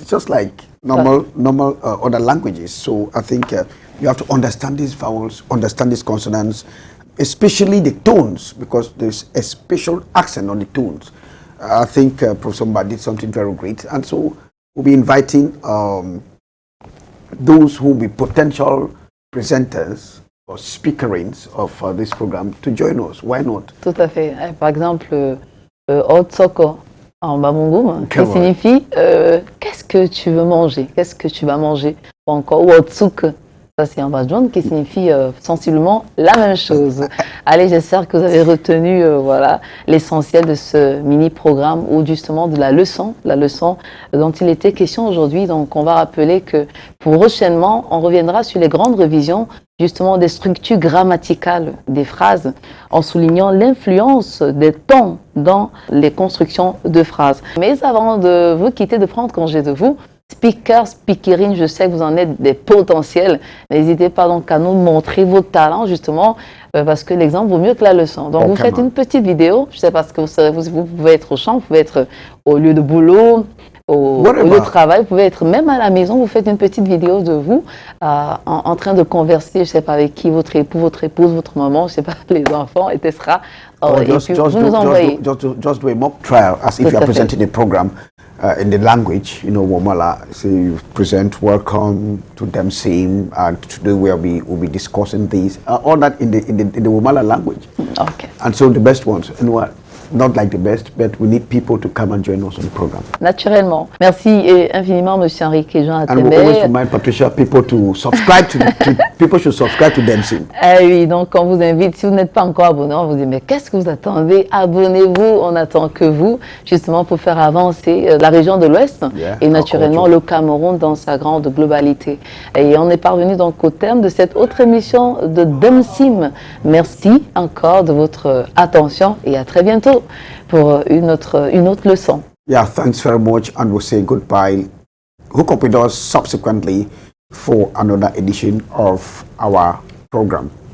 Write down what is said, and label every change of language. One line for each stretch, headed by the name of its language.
English: It's just like normal other languages. So I think you have to understand these vowels, understand these consonants, especially the tones, because there's a special accent on the tones. I think Professor Mba did something very great, and so we'll be inviting those who will be potential presenters or speakerins of this program to join us. Why not?
French: Tout à fait. Par exemple, Otsoko en Babongum, qui signifie qu'est-ce que tu veux manger? Qu'est-ce que tu vas manger? ou encore Wotsuk. Ça, c'est un Badjon qui signifie sensiblement la même chose. Allez, j'espère que vous avez retenu voilà, l'essentiel de ce mini-programme ou justement de la leçon dont il était question aujourd'hui. Donc, on va rappeler que prochainement, on reviendra sur les grandes révisions justement des structures grammaticales des phrases en soulignant l'influence des tons dans les constructions de phrases. Mais avant de vous quitter, de prendre congé de vous, speakerine, je sais que vous en êtes des potentiels. N'hésitez pas donc à nous montrer vos talents justement parce que l'exemple vaut mieux que la leçon. Donc vous faites une petite vidéo, je sais pas ce que vous pouvez être au champ, vous pouvez être au lieu de boulot, au lieu de travail, vous pouvez être même à la maison, vous faites une petite vidéo de vous en train de converser, je sais pas avec qui, votre époux, votre épouse, votre maman, je sais pas, les enfants, etc.
English: Just do a mock trial as if you are presenting a program. In the language, Womala, so you present welcome to Demsim, and today we'll be discussing these, all that in the Womala language. Okay. And so the best ones, not like the best, but we need people to come and join us on the program.
French: Naturellement. Merci infiniment, Monsieur Enrique Jean Atembe.
English: And we always remind Patricia, people to subscribe people should subscribe to Demsim.
French: Oui, donc on vous invite, si vous n'êtes pas encore abonné, on vous dit, mais qu'est-ce que vous attendez? Abonnez-vous, on attend que vous, justement pour faire avancer la région de l'Ouest et naturellement le Cameroun dans sa grande globalité. Et on est parvenu donc au terme de cette autre émission de Demsim. Merci encore de votre attention et à très bientôt pour une autre leçon.
English: Yeah, thanks very much, and we'll say goodbye. Hook up with us subsequently for another edition of our program.